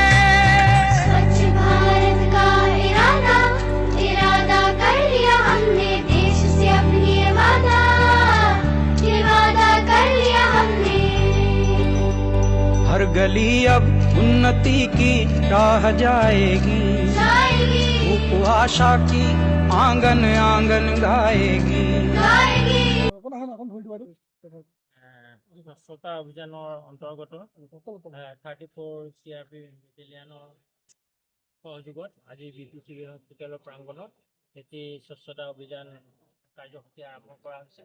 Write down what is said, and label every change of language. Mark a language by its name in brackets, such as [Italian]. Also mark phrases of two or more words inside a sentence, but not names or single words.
[Hindi] स्वच्छ भारत का इरादा इरादा कर लिया हमने, देश से अपनी ये वादा कर लिया हमने। हर गली अब उन्नति की राह जाएगी, धूप आशा की आंगन आंगन गाएगी। [Assamese] স্বচ্ছতা অভিযানৰ অন্তৰ্গত 34 CRP বেটেলিয়ানৰ সহযোগত আজি বিপি চিভিল হস্পিটেলৰ প্ৰাংগণত এটি স্বচ্ছতা অভিযান কাৰ্যসূচী আৰম্ভ কৰা হৈছে।